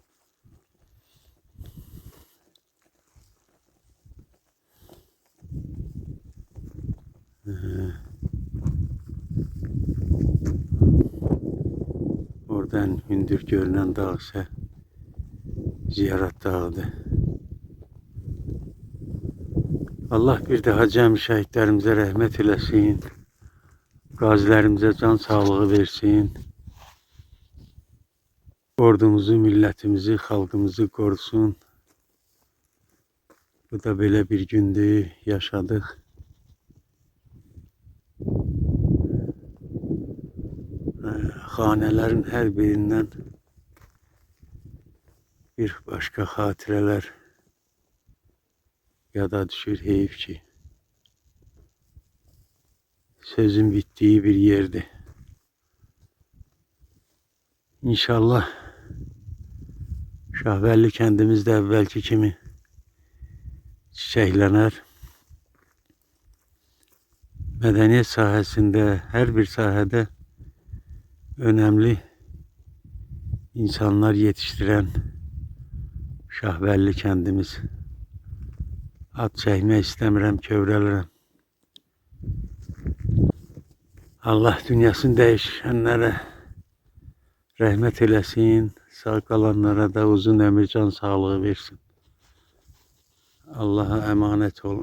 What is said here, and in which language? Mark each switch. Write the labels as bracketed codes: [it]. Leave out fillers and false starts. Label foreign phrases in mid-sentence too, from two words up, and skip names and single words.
[tr] Oradan hündür görünen dağ ise Ziyaret Dağı'dır. [az] Allah bir daha cəm şəhidlərimizə rəhmət eləsin. Qazilərimizə can sağlığı versin. Ordumuzu, millətimizi, xalqımızı korusun. Bu da belə bir gündür, yaşadıq. Xanələrin hər birindən bir başka xatirələr yada düşür. [tr] Heyif ki sözün bittiği bir yerdi. İnşallah Şahbelli kendimiz de [az] evvelki kimi [tr] çiçeklenir. Medeniyet sahasında, her bir sahada önemli insanlar yetiştiren Şahbelli kendimiz. [az] Ad çəkmək istəmirəm, kövrəlirəm. Allah dünyasını dəyişənlərə rəhmət eləsin. Sağ qalanlara da uzun ömür, can sağlığı versin. [tr] Allah'a emanet olun.